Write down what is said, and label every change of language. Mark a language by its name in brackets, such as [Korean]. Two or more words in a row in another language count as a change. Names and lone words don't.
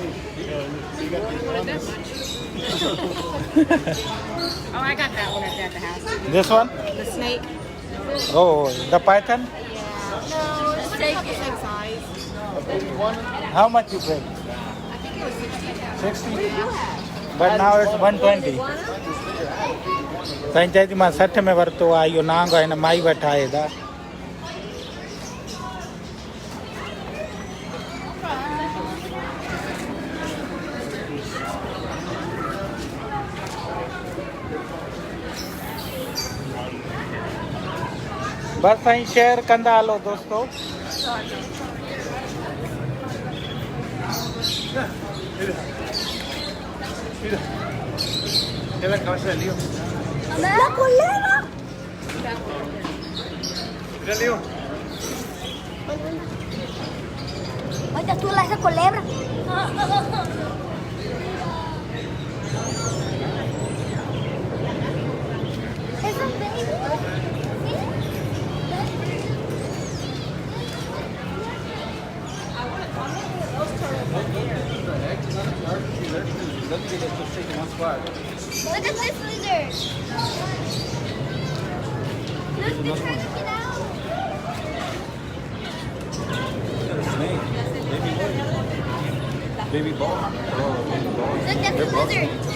[English] Oh, I got that one at the house. This one? The snake. Oh, the python? No, it's the same size. How much you pay? I think it was 60. 60? But now it's 120. [Sindhi] साईं चए थी मां 60 में वरितो आहे इहो नांग आहे हिन माई वटि आहे था। बस साईं शेयर कंदा हलो दोस्तो। [Spanish] ¡La culebra! Oiga, tú esa culebra. ¿Eso es baby? [English] Look at this lizard. Look, they're trying to get out. Baby ball. Look at the lizard.